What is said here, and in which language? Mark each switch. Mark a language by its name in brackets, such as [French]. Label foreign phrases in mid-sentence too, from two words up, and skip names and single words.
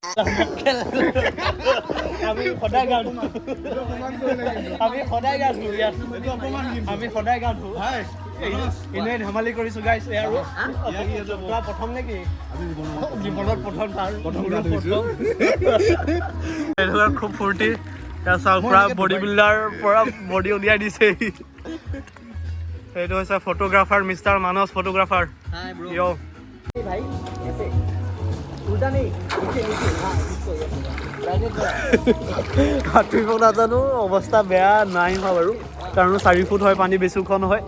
[Assamese] আমি সদায় গা ধুওঁ এনেই ধেমালি কৰিছোঁ গাইছ আৰু প্ৰথম নেকি জীৱনত প্ৰথম খুব ফূৰ্তি চাওক পুৰা [English] body builder [Assamese] পৰা বডি উলিয়াই দিছে এইটো হৈছে [English] photographer mister [Assamese] মানস ফটোগ্ৰাফাৰ [English] hi bro ইয় [Hindi] भाई ऐसे उल्टा नहीं नीचे नीचे हां इसको ये डायरेक्ट [Assamese] সাঁতুৰিব নাজানো অৱস্থা বেয়া নাই হোৱা বাৰু কাৰণ 4 ফুট হয় পানী বেছি ওখ নহয়